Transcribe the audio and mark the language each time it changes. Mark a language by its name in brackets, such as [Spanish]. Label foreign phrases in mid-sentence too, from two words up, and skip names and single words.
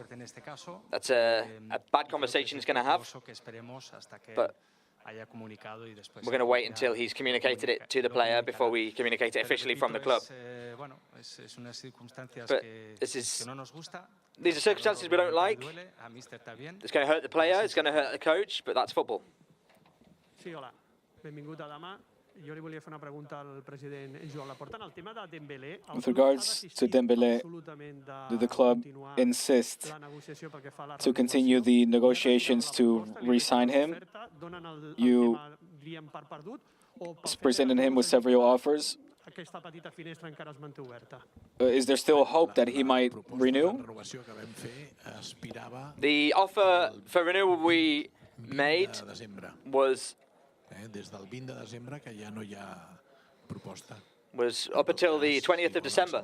[English] That's a bad conversation he's going to have, but we're going to wait until he's communicated it to the player before we communicate it officially from the club. But these are circumstances we don't like. It's going to hurt the player, it's going to hurt the coach, but that's football. [Catalan] Sí, hola. Benvingut, Adama. Jo li volia fer una pregunta al president Joan Laporta. En el tema de Dembélé, [English] With regards to Dembélé, did the club insist to continue the negotiations to re-sign him? You presented him with several offers. [Catalan] aquesta petita finestra encara es manté oberta. [English] Is there still hope that he might renew? The offer for renewal we made was up until the 20th of December.